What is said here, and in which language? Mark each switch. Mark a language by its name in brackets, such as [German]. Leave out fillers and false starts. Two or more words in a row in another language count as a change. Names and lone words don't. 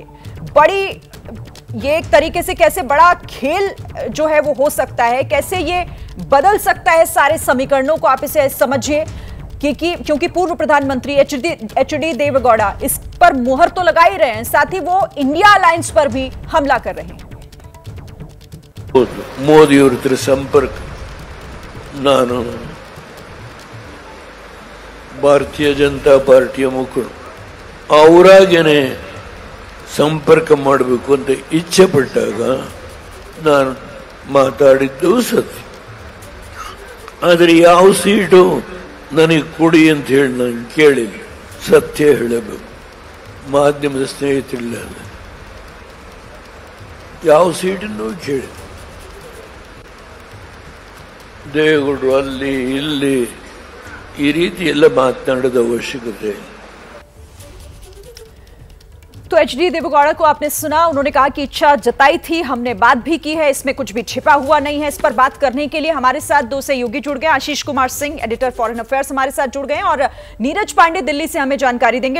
[Hindi] बड़ी ये एक तरीके से कैसे बड़ा खेल जो है वो हो सकता है, कैसे ये बदल सकता है सारे समीकरणों को, आप इसे समझिए क्योंकि पूर्व प्रधानमंत्री एचडी देवेगौड़ा इस पर मुहर तो लगा ही रहे हैं, साथ ही वो इंडिया अलायंस पर भी हमला कर रहे हैं। [Kannada] ಮೋದಿ ಅವರ ಸಂಪರ್ಕ ನಾನು ಭಾರತೀಯ ಜನತಾ ಪಾರ್ಟಿಯ ಮುಖಂಡ ಅವರಾಗೇನೆ ಸಂಪರ್ಕ ಮಾಡಬೇಕು ಅಂತ ಇಚ್ಛೆ ಪಟ್ಟಾಗ ನಾನು ಮಾತಾಡಿದ್ದು ಸತ್ಯ. ಆದರೆ ಯಾವ ಸೀಟು ನನಗೆ ಕೊಡಿ ಅಂತ ಹೇಳಿ ನಾನು ಕೇಳಿಲ್ಲ. ಸತ್ಯ ಹೇಳಬೇಕು, ಮಾಧ್ಯಮದ ಸ್ನೇಹಿತರಿಲ್ಲ, ಯಾವ ಸೀಟನ್ನು ಕೇಳಿ ದೇವೇಗೌಡರು ಅಲ್ಲಿ ಇಲ್ಲಿ ಈ ರೀತಿ ಎಲ್ಲ ಮಾತನಾಡೋದ ಅವಶ್ಯಕತೆ ಇಲ್ಲ. [Hindi] तो एचडी देवेगौड़ा को आपने सुना, उन्होंने कहा कि इच्छा जताई थी, हमने बात भी की है, इसमें कुछ भी छिपा हुआ नहीं है। इस पर बात करने के लिए हमारे साथ दो सहयोगी जुड़ गए। आशीष कुमार सिंह, [English] editor foreign affairs, [Hindi] हमारे साथ जुड़ गए और नीरज पांडे दिल्ली से हमें जानकारी देंगे।